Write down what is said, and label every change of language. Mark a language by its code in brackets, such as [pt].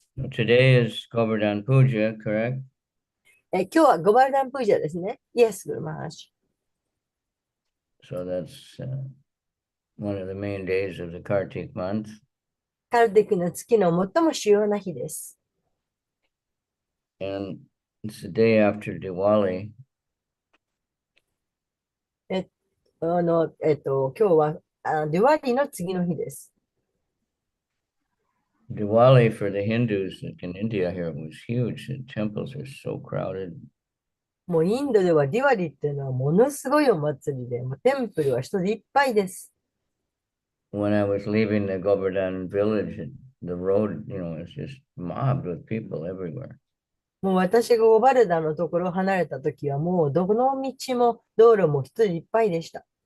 [en] Today is Govardhan Puja, correct? [ja] 今日はゴバルダンプージャですね。 [en] Yes, Guru Maharaj. So that's one of the main days of the Kartik month. [ja] カルティックの月の最も主要な日です。 [en] And it's the day after Diwali. [ja] 今日はディワリーの次の日です。 [en] Diwali for the Hindus, like in India here, was huge. The temples are so crowded. [ja] もうインドではディワリーっていうのはものすごいお祭りで、もうテンプルは人でいっぱいです。 [en] When I was leaving the Govardhan village, the road, was just mobbed with people everywhere. [ja] もう私がゴバルダンのところを離れた時はもうどこの道も道路も人でいっぱいでした。